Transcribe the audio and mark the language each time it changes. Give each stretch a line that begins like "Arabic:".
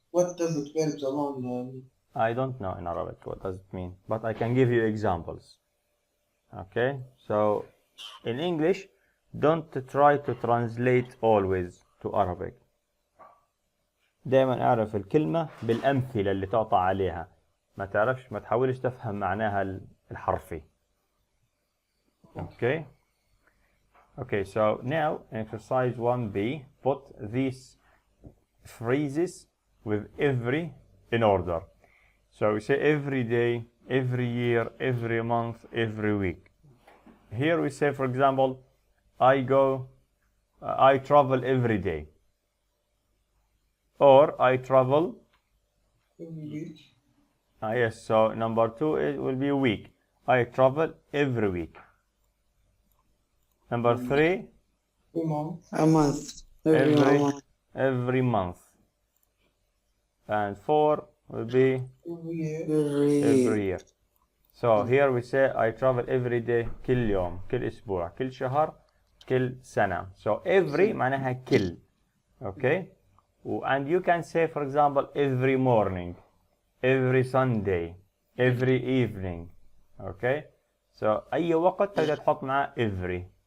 English: What does adverbs alone mean? I don't know in Arabic what does it mean, but I can give you examples. Okay. So in English, don't try to translate always to Arabic.
Arabic: دائما اعرف الكلمه بالامثله اللي تعطى عليها. ما تحاولش تفهم معناها الحرفي.
English: Okay. Okay, so now exercise 1B, put these phrases with every in order. So we say every day, every year, every month, every week. Here we say, for example, I travel every day. Or I travel Every week. Yes, so number 2 will be week. I travel every week. Number 3, a month. A month. Every month. every month. And 4 will be Every year. every year. So here we say I travel every day.
Arabic: كل يوم، كل أسبوع، كل شهر، كل سنة.
English: So every
Arabic: معناها كل.
English: Okay? And you can say, for example, every morning, every Sunday, every evening. Okay?
Arabic: So أي وقت تقدر تحط معاه every.